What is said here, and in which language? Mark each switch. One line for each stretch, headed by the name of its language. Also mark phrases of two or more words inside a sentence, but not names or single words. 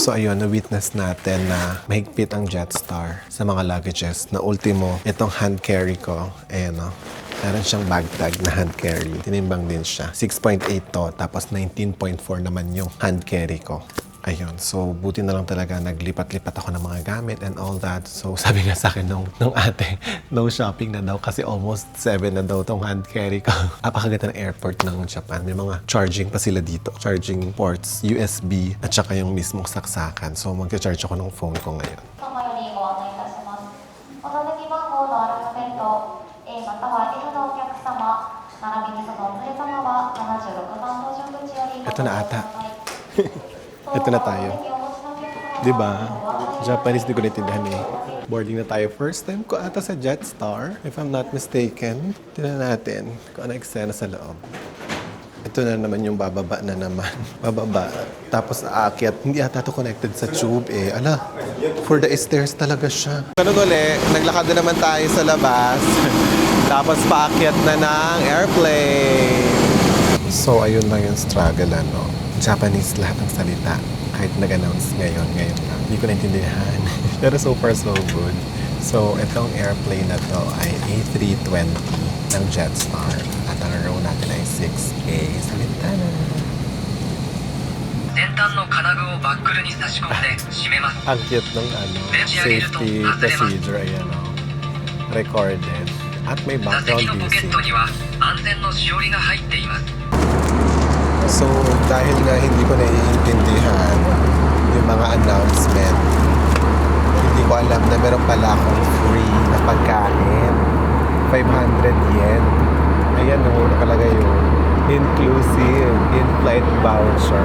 Filipino: So ayun, na-witness natin na mahigpit ang Jetstar sa mga luggages. Na ultimo, itong
English: hand carry
Filipino: ko, ayan o. Meron siyang bag tag na
English: hand carry.
Filipino: Tinimbang din siya. 6.8 to, tapos 19.4 naman yung
English: hand carry
Filipino: ko. Ayun, so buti na lang talaga naglipat-lipat ako ng mga gamit
English: and all that.
Filipino: So sabi nga sa akin nung ate,
English: no shopping
Filipino: na daw kasi almost 7 na daw tong
English: hand carry
Filipino: ko. Apakaganda ng airport ng Japan. May mga charging pa sila dito.
English: Charging ports, USB,
Filipino: at saka yung mismong saksakan. So magcha-charge ako ng phone ko ngayon.
Japanese: 様よりご案内いたします。お座席番号のアルファベット A または F のお客様、並びにそのお連れ様は76番搭乗口よりご搭乗ください。
Filipino: Ito na tayo. Diba? Japanese, di ko naintindihan eh. Boarding na tayo.
English: First time
Filipino: ko ata sa Jetstar,
English: if I'm not mistaken.
Filipino: Tignan natin kung ano eksena sa loob. Ito na naman yung bababa na naman. Bababa. Tapos aakyat. Hindi ata ito connected sa tube eh. Ala,
English: for the stairs
Filipino: talaga siya. Ganun uli, naglakad na naman tayo sa labas. Tapos paakyat na ng airplane. So, ayun lang yung struggle, ano. Japanese lahat ng salita. Kahit nag-announce ngayon lang. Hindi ko naintindihan. Pero
English: so far, so good.
Filipino: So, itong airplane na to ay A320 ng Jetstar. At ang row natin ay 6A sa bintana.
Japanese: 先端の金具をバックルに差し込んで閉めます
Filipino: Ang cute ng
English: safety procedure.
Filipino: Ayan o. Recorded. At may
Japanese: 座席
English: background
Japanese: のポケ
English: music.
Japanese: ットには安全のしおりが入っています
Filipino: So, dahil nga hindi ko naiintindihan yung mga announcement, hindi ko alam na meron pala akong free na pagkain. 500 yen. Ayan, nakalagay yung
English: inclusive in-flight voucher.